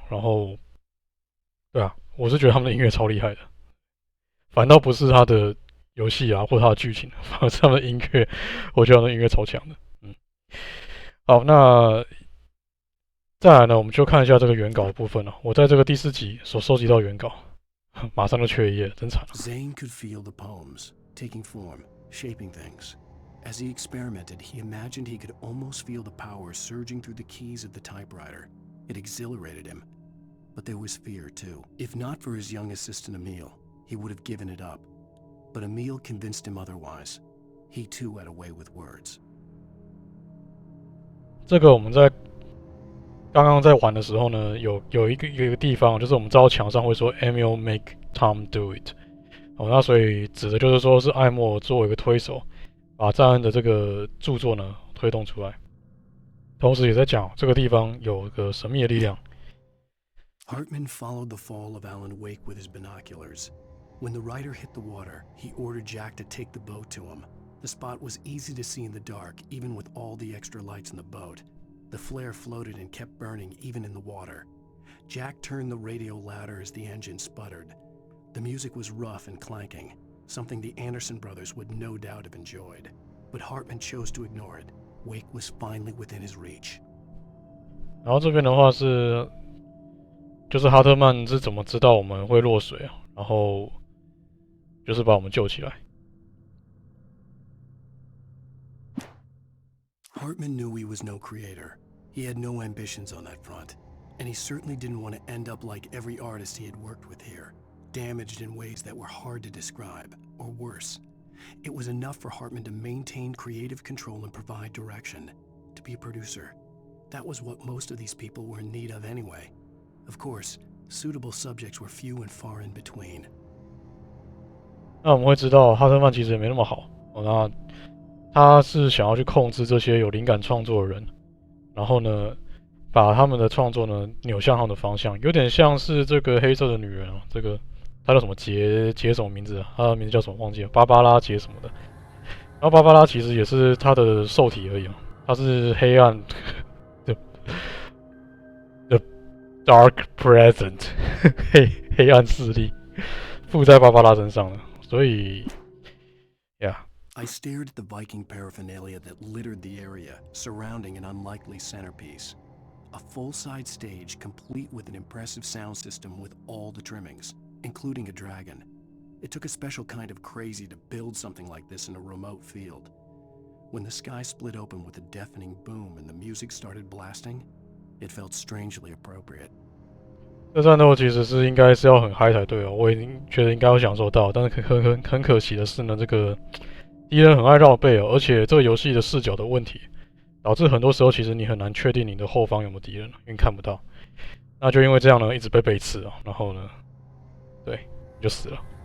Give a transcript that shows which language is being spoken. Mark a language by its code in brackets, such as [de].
[zh] 然后，对啊，我是觉得他们的音乐超厉害的，反倒不是他的游戏啊或者他的剧情，反而是他们的音乐，我觉得他们的音乐超强的。好，那。再来呢，我们就看一下这个原稿的部分了。我在这个第4集所收集到原稿，马上就缺一页，真惨。 [en] Zane could feel the poems taking form, shaping things. As he experimented, he imagined he could almost feel the power surging through the keys of the typewriter. It exhilarated him. But there was fear, too. If not for his young assistant Emil, he would have given it up. But Emil convinced him otherwise. He too had a way with words. [zh] 这个我们在刚刚在玩的时候呢，有一个地方，就是我们知道墙上会说 [en] Emil make Tom do it， [zh] 那所以指的就是说是艾默作为一个推手，把赞恩的这个著作呢推动出来，同时也在讲这个地方有个神秘的力量。 [en] Hartman followed the fall of Alan Wake with his binoculars. When the rider hit the water, he ordered Jack to take the boat to him. The spot was easy to see in the dark, even with all the extra lights in the boat. The flare floated and kept burning even in the water. Jack turned the radio louder as the engine sputtered. The music was rough and clanking, something the Anderson brothers would no doubt have enjoyed. But Hartman chose to ignore it. Wake was finally within his reach. [zh] 然后这边的话就是哈特曼是怎么知道我们会落水啊？然后就是把我们救起来。 [en] Hartman knew he was no creator. He had no ambitions on that front, and he certainly didn't want to end up like every artist he had worked with here, damaged in ways that were hard to describe, or worse. It was enough for Hartman to maintain creative control and provide direction, to be a producer. That was what most of these people were in need of anyway. Of course, suitable subjects were few and far in between. [zh] 那我们会知道哈特曼其实也没那么好那他是想要去控制这些有灵感创作的人，然后呢，把他们的创作呢扭向他们的方向，有点像是这个黑色的女人这个她叫什么杰什么名字啊？她的名字叫什么忘记了，芭芭拉杰什么的。然后芭芭拉其实也是她的受体而已她是黑暗 [en] the dark present [zh] 黑暗势力附在芭芭拉身上了，所以 ，yeah。 [en] I stared at the Viking paraphernalia that littered the area, surrounding an unlikely centerpiece. A full-size stage complete with an impressive sound system with all the trimmings, including a dragon. It took a special kind of crazy to build something like this in a remote field. When the sky split open with a deafening boom and the music started blasting, it felt strangely appropriate. [zh] 这战斗其实是应该是要很嗨才对我已经觉得应该要享受到，但是很可惜的是呢，这个敌人很爱绕背而且这个游戏的视角的问题，导致很多时候其实你很难确定你的后方有没有敌人，因为看不到。那就因为这样呢，一直被背刺然后呢，对，你就死了。